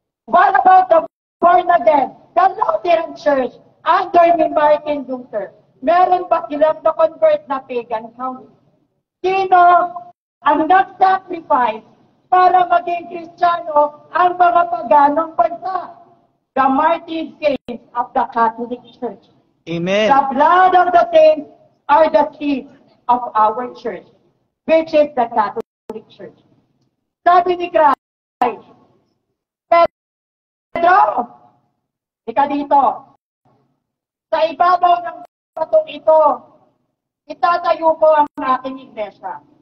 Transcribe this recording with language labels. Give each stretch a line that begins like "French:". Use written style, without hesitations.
English: What about the born again, the Lutheran Church under ni Martin Luther?
Filipino: Meron ba silang na-convert na pagan country? Sino ang nag-sacrifice para maging Kristiyano ang mga paganong bansa?
English: The martyred saints of the Catholic Church. Amen. The blood of the saints are the seeds of our church, which is the Catholic Church.
Filipino: Sabi ni Christ, Pedro, ika dito, sa ibabaw ng batong ito, itatayo ko ang aking iglesia.